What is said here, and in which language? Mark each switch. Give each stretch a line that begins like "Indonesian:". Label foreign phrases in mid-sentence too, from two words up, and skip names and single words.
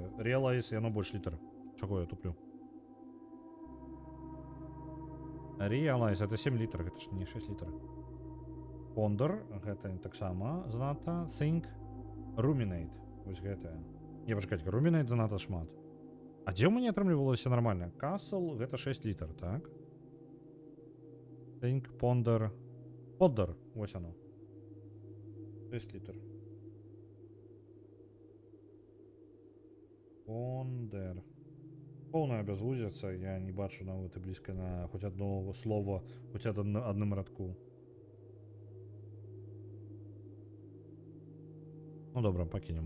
Belarusian: Realize, яно больш літар. Чаго я туплю? Realize, это 7 літар, гэта ж не 6 літар. Ponder, гэта таксама занадта.
English: Think, Ruminate.
Belarusian: Вось гэтая. Не, пачакайце-ка, Ruminate занадта шмат. А дзе ў мяне атрымлівалася нармальна? Castle, гэта 6 літар, так?
English: Think, Ponder... Ponder,
Belarusian: вось оно. 6 літар.
English: Ponder.
Belarusian: Полная безвузица, я не бачу нават і блізка на хоць одного слова, хоць адным радку. Ну добра, пакінем.